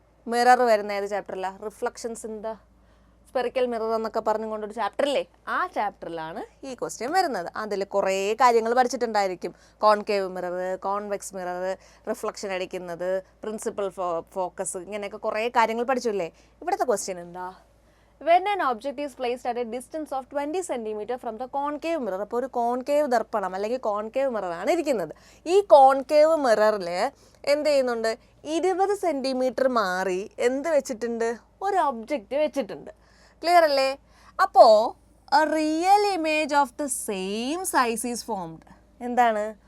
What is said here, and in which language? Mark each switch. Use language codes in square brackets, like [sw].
[ml] Mirror വരുന്ന ഏത് ചാപ്റ്ററിലാണ്? Reflections in the spherical mirror എന്നൊക്കെ പറഞ്ഞുകൊണ്ടൊരു ചാപ്റ്ററില്ലേ, ആ ചാപ്റ്ററിലാണ് ഈ ക്വസ്റ്റ്യൻ വരുന്നത്. അതിൽ കുറേ കാര്യങ്ങൾ പഠിച്ചിട്ടുണ്ടായിരിക്കും. Concave mirror, convex mirror, reflection അടിക്കുന്നത്, പ്രിൻസിപ്പൽ ഫോക്കസ്, ഇങ്ങനെയൊക്കെ കുറേ കാര്യങ്ങൾ പഠിച്ചില്ലേ. ഇവിടുത്തെ ക്വസ്റ്റ്യൻ എന്താ? [en] When an object is placed at a distance of 20 cm from the concave mirror. [ml] അപ്പോൾ ഒരു കോൺകേവ് ദർപ്പണം അല്ലെങ്കിൽ കോൺകേവ് മിററാണ് ഇരിക്കുന്നത്. ഈ കോൺകേവ് മിററിൽ എന്ത് ചെയ്യുന്നുണ്ട്? 20 സെൻറ്റിമീറ്റർ മാറി എന്ത് വെച്ചിട്ടുണ്ട്? ഒരു ഒബ്ജക്റ്റ് വെച്ചിട്ടുണ്ട്. ക്ലിയർ അല്ലേ? [en] അപ്പോൾ real image of the same size is formed. [ml] എന്താണ്?